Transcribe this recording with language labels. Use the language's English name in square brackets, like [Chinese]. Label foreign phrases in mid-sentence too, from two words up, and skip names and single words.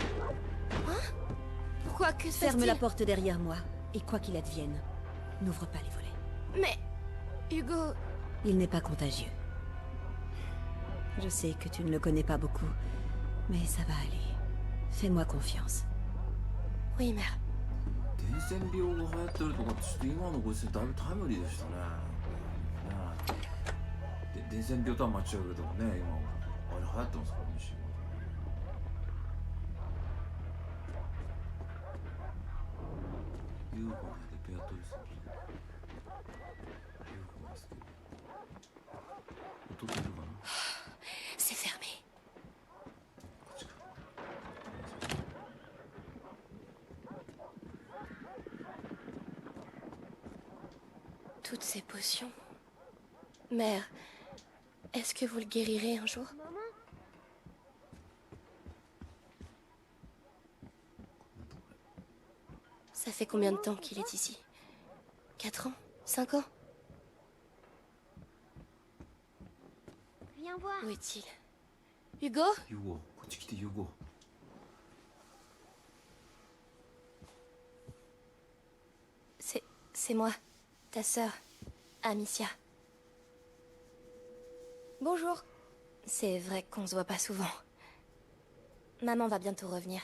[French] Pourquoi? Que se Ferme passe-t-il? la porte derrière moi, et quoi qu'il advienne, n'ouvre pas les volets. Mais... Hugo... Il n'est pas contagieux. Je sais que tu ne le connais pas beaucoup, mais ça va aller. Fais-moi confiance. Oui, mère. [Japanese] 伝染病が流行ってるとかってちょっと今のご時世だいぶタイムリーでしたね。で伝染病とは間違うけどもね、今あれ流行ってますからね。UFO でベアトリスの UFO ですけど音出るかな。 [French] C'est fermé. [Japanese] こっちか。 [French] Toutes ces potions... Mère, est-ce que vous le guérirez un jour? Ça fait combien de temps qu'il est ici? 4 ans? 5 ans? Viens voir. Où est-il? Hugo? [Japanese] ユゴこっち来てユゴ。 [French] C'est moi, ta sœur, Amicia. Bonjour. C'est vrai qu'on se voit pas souvent. Maman va bientôt revenir.